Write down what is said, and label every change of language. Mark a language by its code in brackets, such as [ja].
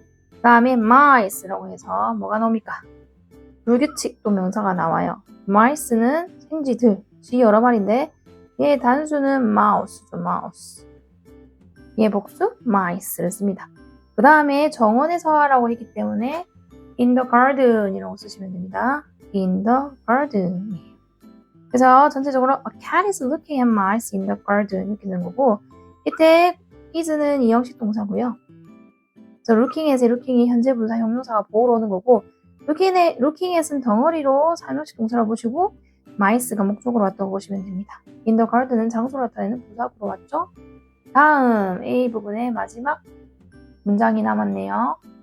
[ko] 그 다음에 mice라고 해서 뭐가 나옵니까? 불규칙 또 명사가 나와요. mice는 생쥐들, 쥐 여러 마리인데 얘 단수는 mouse죠. [en] mouse. [ko] 얘 복수 mice를 씁니다. 그 다음에 정원에서라고 했기 때문에 in the garden 이라고 쓰시면 됩니다. [en] in the garden. [ko] 그래서 전체적으로 [en] a cat is looking at mice in the garden [ko] 이렇게 되는 거고 이때 is는 이형식 동사고요. 그래서 looking at의 looking이 현재 분사 형용사가 보호로 오는 거고 looking at은 덩어리로 사명식 동사로 보시고 mice가 목적으로 왔다고 보시면 됩니다. in the garden은 장소로 나타내는 부사구로 왔죠. 다음 A 부분의 마지막 문장이 남았네요.